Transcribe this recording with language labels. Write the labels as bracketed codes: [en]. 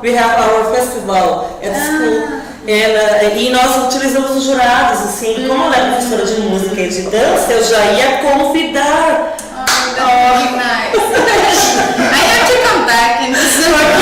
[en] We have our festival at school. [pt] E nós utilizamos os jurados, assim, como ela é professora de música e de dança, eu já ia convidar. [en] That's nice. I have to come back in December.